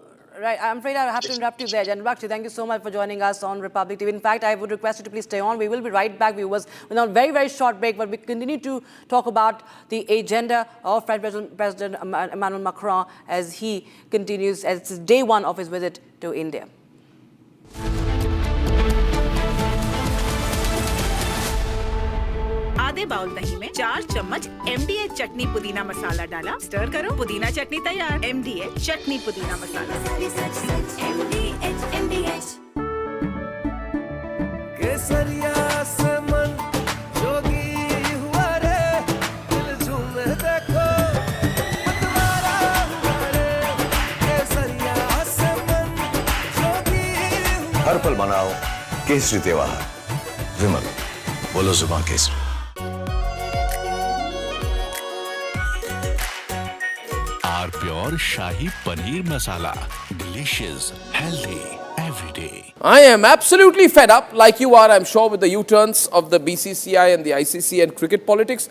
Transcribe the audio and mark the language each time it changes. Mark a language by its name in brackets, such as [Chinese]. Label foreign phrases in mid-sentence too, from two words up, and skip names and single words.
[English] Right, I'm afraid I have to interrupt you there, Janrakshi. Thank you so much for joining us on Republic TV. In fact, I would request you to please stay on. We will be right back, viewers, with a very, very short break, but we continue to talk about the agenda of French President Emmanuel Macron as he continues, as it's day one of his visit to India. [Hindi] आधे बाउल दही में 4 चम्मच MDH चटनी पुदीना मसाला डाला, स्टर करो, पुदीना चटनी तैयार। MDH चटनी पुदीना मसाला। केसरिया से मन जोगी हुआ रे, दिल झूमे देखो मतवारा हुआ रे। केसरिया से मन जोगी हुआ। हर पल मनाओ केसरी त्योहार। विमल, बोलो जुबान केसरी। [English] Our pure Shahi Paneer Masala. Delicious, healthy, every day. I am absolutely fed up, like you are, I'm sure, with the U-turns of the BCCI and the ICC and cricket politics.